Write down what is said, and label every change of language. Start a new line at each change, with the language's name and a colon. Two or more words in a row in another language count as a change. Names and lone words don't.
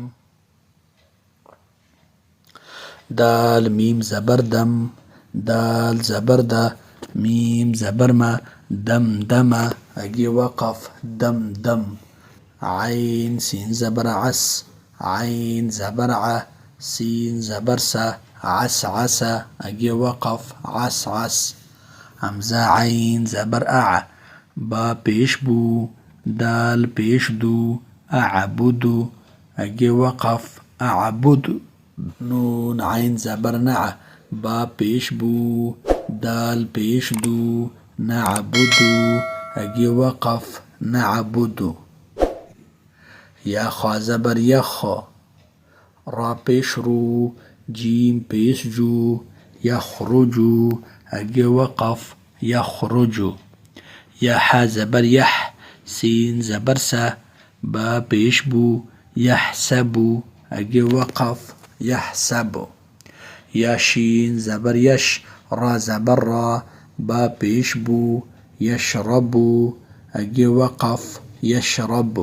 Urdu: دال میم زبر دم، دال زبر دا، میم زبر ما، دم دم اگی وقف دم دم۔ عین سین زبر عس، عین زبر ع، سین زبر سا، عس عس اگی وقف عس عس۔ حمزہ عین زبر اع، با پیش بو، دال پیش دو، اعبدو اگی وقف اعبد۔ نون عین زبر نع، با پیش بو، دال پیش دو، نعبدو اگی وقف نعبدو۔ یا خا زبر یخ، را پیش رو، جیم پیش جو، یخرجو اگی وقف یخرجو۔ یا ح زبر یح، سین زبر سا، با پیش بو، یحسبو اگی وقف یحسبو۔ یا شین زبر یش، را زبر را، با پیش بو، یشربو اگی وقف یشربو۔